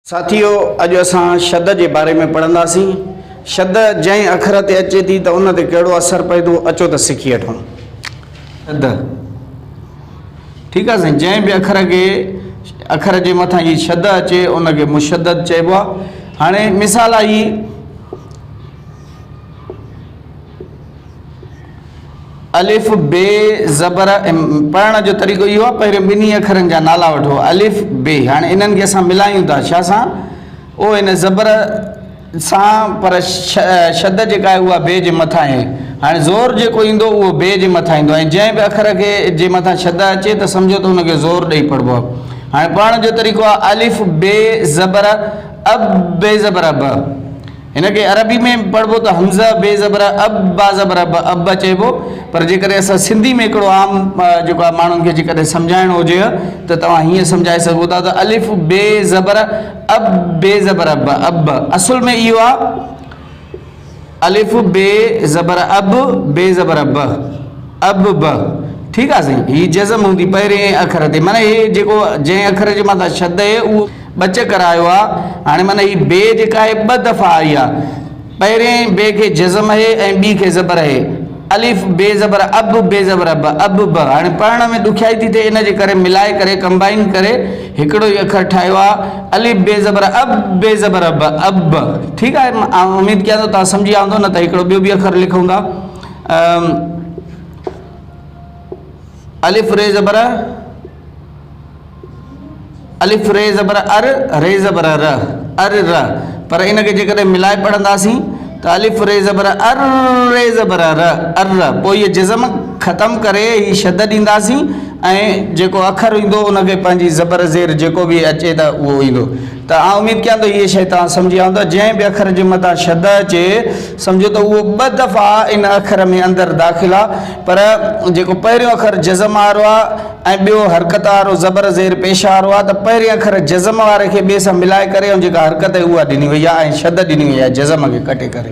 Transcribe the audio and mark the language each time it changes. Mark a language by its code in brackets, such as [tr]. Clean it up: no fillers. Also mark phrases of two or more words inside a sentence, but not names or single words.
[sd] साथियों, अज असां शद [hi] के बारे में [sd] पढ़ंदासीं। शद जै अखर ते अचे थी तो उन ते कहिड़ो असर पए थो, अचो त सिखी वठूं। शद [hi] ठीक है [sd] साईं, जै भी अखर के मथां ये शद अचे उनके मुशद्दद चइबो आहे। हाणे मिसाल आई, अलिफ बे ज़बर पढ़ण जो तरीक़ो इहो आहे, पहिरियों ॿिन्ही अखरनि जा नाला वठो, अलिफ बे। हाणे इन्हनि खे असां मिलायूं था छा सां, ओ इन ज़बर सां, पर शद जेका आहे उहा बे जे मथां आहे। हाणे ज़ोर जेको ईंदो उहो बे जे मथां ईंदो, ऐं जंहिं बि अखर खे जे मथां शद अचे त सम्झो त हुनखे ज़ोर ॾेई पढ़बो आहे। हाणे पढ़ण जो तरीक़ो आहे, अलिफ बे ज़बर अब बे ज़बर अब। इनके अरबी में पढ़बो तो हमज़ा बे ज़बर अब बा ज़बर अब चइबो, पर जेकर असां सिंधी में हिकिड़ो आम जेको आहे माण्हुनि खे जेकॾहिं सम्झाइणो हुजे त तव्हां हीअं सम्झाए सघो था त अलिफ बे ज़बर अब बे ज़बर अब। अब असुल में इहो आहे अलिफ बे ज़बर अब बे ज़बर अब ब। ठीक आहे साईं, हीअ जज़म हूंदी पहिरें अखर ते, माना हे जेको जंहिं अखर जे मथां शद आहे उहो ॿ चकर आयो आहे। हाणे माना हीअ बे जेका आहे ॿ दफ़ा आई आहे, पहिरें बे खे जज़म आहे ऐं ॿी खे ज़बर आहे। अलिफ बे ज़बर अब बे ज़बर अब ब। हाणे पढ़ण में ॾुखियाई थी थिए, इन जे करे मिलाए करे कंबाइन करे हिकिड़ो ई अखर ठाहियो आहे, अलिफ बे ज़बर अब बे ज़बर अब। ठीकु आहे, मां उमेदु कयां थो तव्हां सम्झी विया हूंदो, न त हिकिड़ो ॿियो बि अखर लिखूं था। अलिफ रे ज़बर अलिफ रे ज़बर अर रे ज़बर र अर र, पर इनके जेकॾहिं मिलाए पढ़ंदासीं त अलिफ रे ज़बर अर रे ज़बर र अर। पोइ इहे जज़म ख़तमु करे ही शद ॾींदासीं ऐं जेको अखर ईंदो उनखे पंहिंजी ज़बर ज़ेर जेको बि अचे त उहो ईंदो। त आउं उमेदु कयां थो इहे शइ तव्हां सम्झी विया हूंदा। जंहिं बि अखर जे मथां शद अचे सम्झो त उहो ॿ दफ़ा इन अखर में अंदरि दाख़िल आहे, पर जेको पहिरियों अखर जज़म वारो आहे ऐं ॿियो हरकत वारो ज़बर ज़ेर पेश वारो आहे, त पहिरें अखर जज़म वारे खे ॿिए सां मिलाए करे ऐं जेका हरकत आहे उहा ॾिनी वई आहे ऐं शद ॾिनी वई आहे जज़म खे कटे करे।